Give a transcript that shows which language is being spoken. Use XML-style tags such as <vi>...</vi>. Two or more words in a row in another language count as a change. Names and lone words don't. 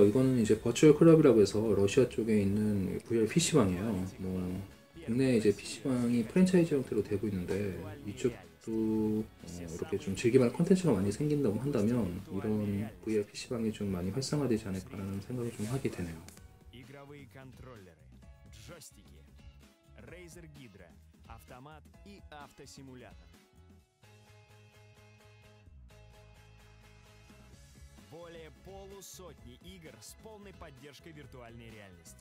<ko>이거는 이제 버추얼 클럽이라고 해서 러시아 쪽에 있는 VR PC방이에요. 국내 이제 PC방이 프랜차이즈 형태로 되고 있는데 이쪽도 이렇게 좀 즐길만한 콘텐츠가 많이 생긴다고 한다면 이런 VR PC방이 좀 많이 활성화되지 않을까라는 생각을 좀 하게 되네요.</ko> <ru>Игровые контроллеры, джойстики, Razer Hydra, автомат и автосимулятор. Более полусотни игр с полной поддержкой виртуальной реальности.</ru>